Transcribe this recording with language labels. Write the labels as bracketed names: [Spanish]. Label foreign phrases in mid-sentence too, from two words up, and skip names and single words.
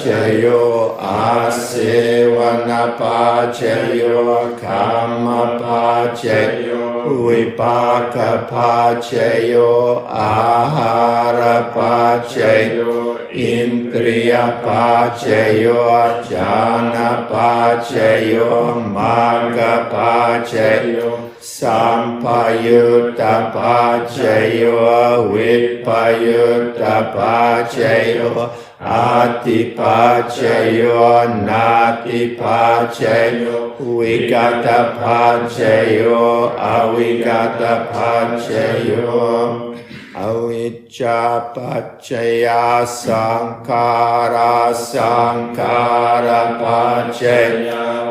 [Pali] โยอาเสวนปัจเจโยคัมมปัจเจโยวิปากปัจเจโยอาหารปัจเจโยอินทรียปัจเจโยญาณปัจเจโยมรรคปัจเจโยสัมปยุตตปัจเจโยวิปยุตตปัจเจโย Ati pacayo nati pacayo vigata pacayo avigata pacayo avijja pacaya sankara sankara pacaya